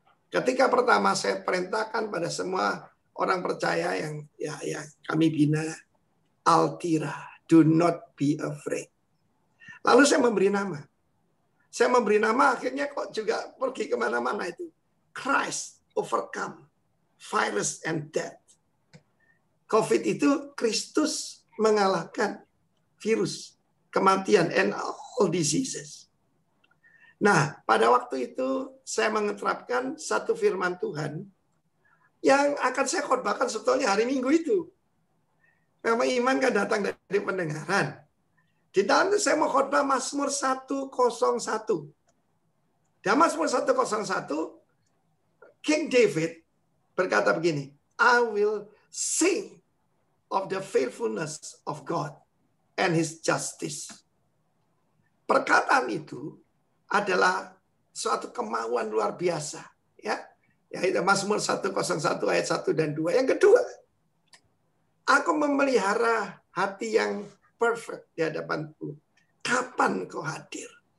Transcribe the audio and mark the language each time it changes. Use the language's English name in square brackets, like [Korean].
[Indonesian] Ketika pertama saya perintahkan pada semua orang percaya yang kami bina, Altira, [English] do not be afraid. [Indonesian] Lalu saya memberi nama. Saya memberi nama, akhirnya kok juga pergi kemana-mana itu. [English] Christ overcome virus and death. [Indonesian] COVID itu Kristus mengalahkan virus, kematian, [English] and all diseases. [Indonesian] Nah, pada waktu itu saya mengeterapkan satu firman Tuhan yang akan saya khotbahkan sebetulnya hari Minggu itu. Memang iman kan datang dari pendengaran. Di dalam itu saya mau khotbah Mazmur 101. Dan Mazmur 101, King David berkata begini, [English] I will sing of the faithfulness of God and His justice. [Indonesian] Perkataan itu adalah suatu kemauan luar biasa, ya. Yaitu Mazmur 101 ayat 1 dan 2. Yang kedua, aku memelihara hati yang perfect di hadapanku. Kapan kau hadir?